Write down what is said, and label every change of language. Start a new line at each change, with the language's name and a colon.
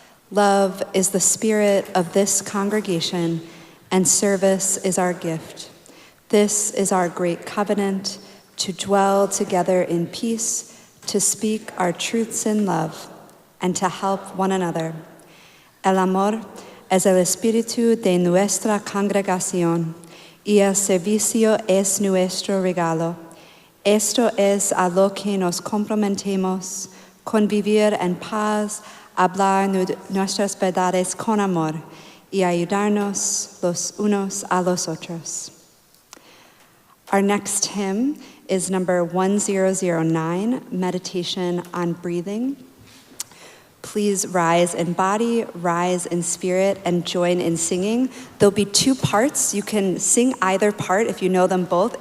English: Love is the spirit of this congregation, and service is our gift. This is our great covenant, to dwell together in peace, to speak our truths in love, and to help one another.
Spanish: El amor es el espíritu de nuestra congregación, y el servicio es nuestro regalo. Esto es a lo que nos comprometemos, convivir en paz, hablar nuestras verdades con amor, y ayudarnos los unos a los otros.
English: Our next hymn is number 1009, Meditation on Breathing. Please rise in body, rise in spirit, and join in singing. There'll be two parts. You can sing either part if you know them both.